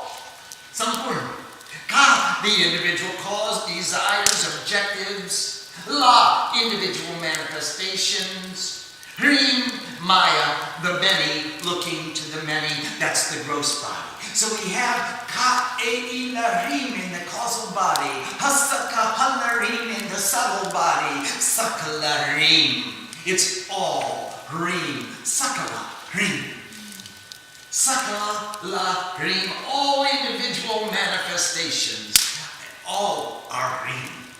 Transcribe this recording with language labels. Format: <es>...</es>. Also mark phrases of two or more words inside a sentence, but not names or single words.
<sa>Sampurna.</sa> <en>Ka, the individual cause, desires, objectives. La, individual manifestations. Hrim, Maya, the many looking to the many. That's the gross body. So we have</en> <sa>क ए ई ल ह्रीं</sa> <en>in the causal body,</en> <sa>ह स क ह ल ह्रीं</sa> <en>in the subtle body, Sakalarim. It's all Hrim,</en> <sa>स क ल, ह्रीं. स क ल, ह्रीं,</sa> <en>all individual manifestations, all are Hrim.</en>